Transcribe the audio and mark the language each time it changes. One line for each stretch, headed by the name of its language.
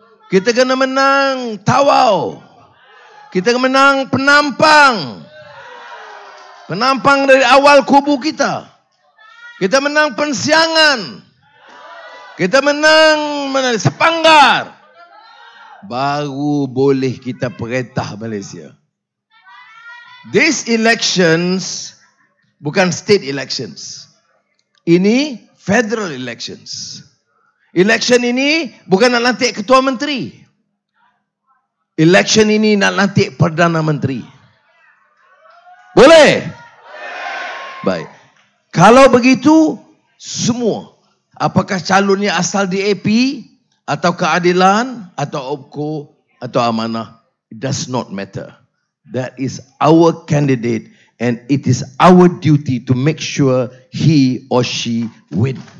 Malay: Kita kena menang Tawau. Kita kena menang Penampang. Penampang dari awal kubu kita. Kita menang Pensiangan. Kita menang Sepanggar. Baru boleh kita perintah Malaysia.
English: These elections
Malay: bukan
English: state elections.
Malay: Ini federal elections. Election ini bukan nak lantik ketua menteri. Election ini nak lantik Perdana Menteri. Boleh? Baik. Kalau begitu, semua. Apakah calonnya asal DAP, atau Keadilan, atau OPKO, atau Amanah.
English: It does not matter. That is our candidate. And it is our duty to make sure he or she win.